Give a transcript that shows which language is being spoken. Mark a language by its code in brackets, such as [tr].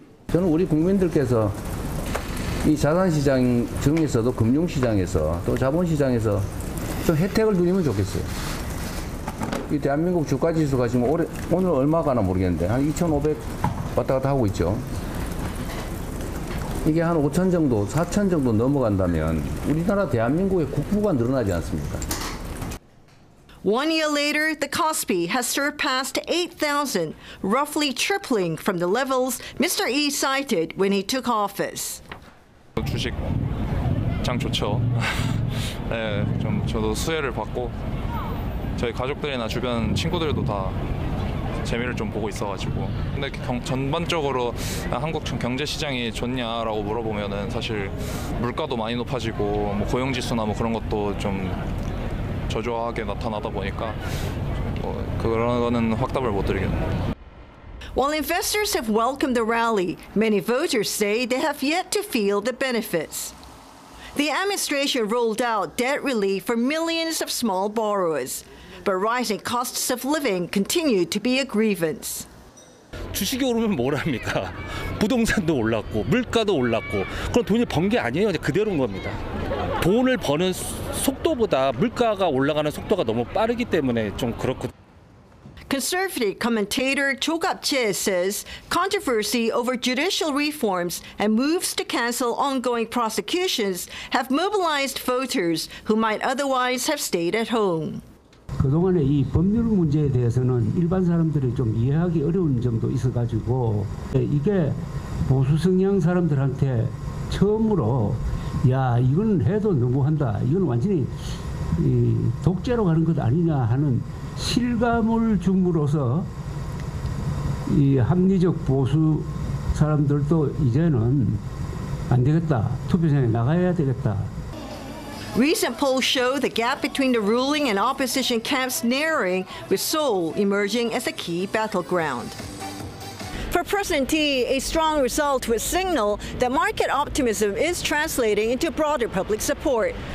[ko] 저는 우리 국민들께서 이 자산 시장 중에서도 금융 시장에서 또 자본 시장에서 좀 혜택을 누리면 좋겠어요. 이 대한민국 주가 지수가 지금 올해 오늘 얼마가나 모르겠는데 한 2,500 왔다 갔다 하고 있죠. 이게 한 5천 정도, 4천 정도 넘어간다면 우리나라 대한민국의 국부가 늘어나지 않습니까? [en] One year later, the KOSPI has surpassed 8,000, roughly tripling from the levels Mr. Lee cited when he took office. [ko] 주식 장 좋죠. 네, 좀 저도 수혜를 받고 저희 가족들이나 주변 친구들도 다 재미를 좀 보고 있어가지고. 근데 전반적으로 한국 경제 시장이 좋냐라고 물어보면은 사실 물가도 많이 높아지고 뭐 고용 지수나 뭐 그런 것도 좀 저조하게 나타나다 보니까 뭐 그런 거는 확답을 못 드리겠네요. [en] While investors have welcomed the rally, many voters say they have yet to feel the benefits. The administration rolled out debt relief for millions of small borrowers. But rising costs of living continue to be a grievance. [ko] 주식이 오르면 뭘 합니까? 부동산도 올랐고 물가도 올랐고 그럼 돈이 번 게 아니에요. 그대로인 겁니다. 돈을 버는 속도보다 물가가 올라가는 속도가 너무 빠르기 때문에 좀 그렇고. [en] Conservative commentator Cho Kap-jae says controversy over judicial reforms and moves to cancel ongoing prosecutions have mobilized voters who might otherwise have stayed at home. [ko] 그동안에 이 법률 문제에 대해서는 일반 사람들이 좀 이해하기 어려운 점도 있어가지고 이게 보수 성향 사람들한테 처음으로 야 이건 해도 너무한다 이건 완전히 이 독재로 가는 것 아니냐 하는 실감을 줌으로써 이 합리적 보수 사람들도 이제는 안 되겠다 투표장에 나가야 되겠다. [en] Recent polls show the gap between the ruling and opposition camps narrowing, with Seoul emerging as a key battleground. For President Ti, a strong result would signal that market optimism is translating into broader public support.